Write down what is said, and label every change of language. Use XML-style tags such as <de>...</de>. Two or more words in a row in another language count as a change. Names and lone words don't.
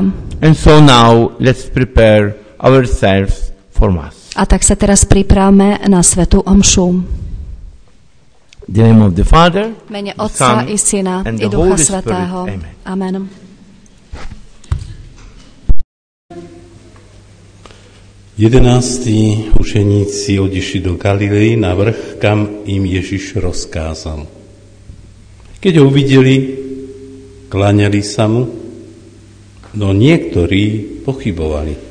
<en>And so now let's prepare ourselves for Mass.</en> <sk>A tak sa teraz pripravme na svätú omšu.</sk> <en>In the name of the Father,</en> <sk>v mene Otca i Syna i Ducha Svätého. Amen. Jedenácti učeníci odišli do Galilei na vrch, kam im Ježiš rozkázal. Keď ho uvideli, kláňali sa mu, no niektorí pochybovali.</sk>